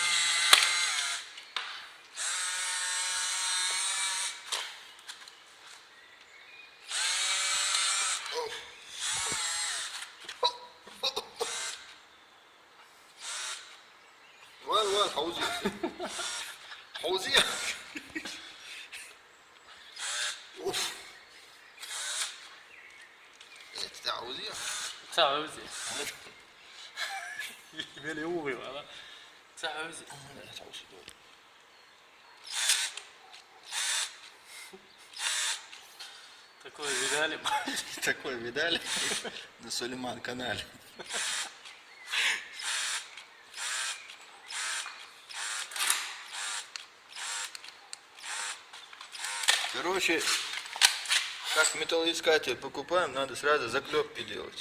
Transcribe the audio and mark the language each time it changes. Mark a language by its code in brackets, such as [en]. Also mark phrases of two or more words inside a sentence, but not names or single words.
[ru] Вон, хаузи. Хаузи. Уф. Это хаузи. [yue] 真係好似，俾你誤會埋啦，真係好似。 [ru] Такое видали? Такое видали на Сулейман канале. Короче, как металлоискатель покупаем, надо сразу заклепки делать.